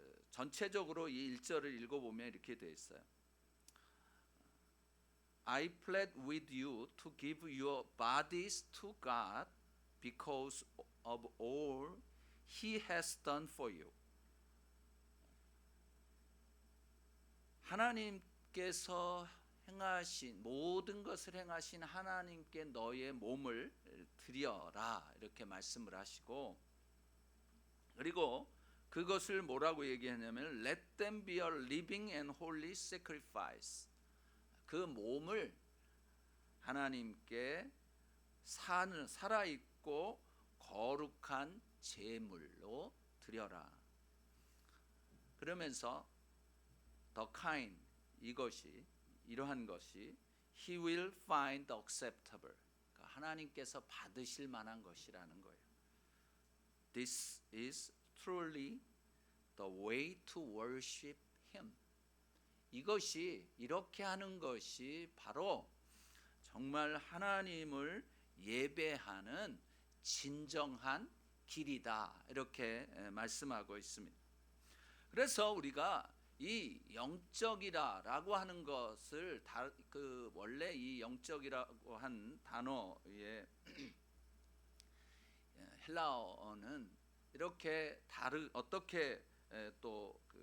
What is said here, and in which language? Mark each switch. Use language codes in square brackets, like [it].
[ko] 전체적으로 이 1절을 읽어보면 이렇게 되어 있어요. [en] I plead with you to give your bodies to God because of all He has done for you. [ko] 하나님께서 행하신 모든 것을 행하신 하나님께 너의 몸을 드려라, 이렇게 말씀을 하시고, 그리고 그것을 뭐라고 얘기하냐면 [en] Let them be a living and holy sacrifice. [ko] 그 몸을 하나님께 살아있고 거룩한 제물로 드려라. 그러면서 the kind, 이러한 것이 [en] He will find acceptable, [ko] 하나님께서 받으실 만한 것이라는 거예요. [en] This is truly the way to worship Him. [ko] 이것이, 이렇게 하는 것이 바로 정말 하나님을 예배하는 진정한 길이다, 이렇게 말씀하고 있습니다. 그래서 우리가 이 영적이라고 하는 것을 원래 이 영적이라고 한 단어의 헬라어는 이렇게 어떻게 또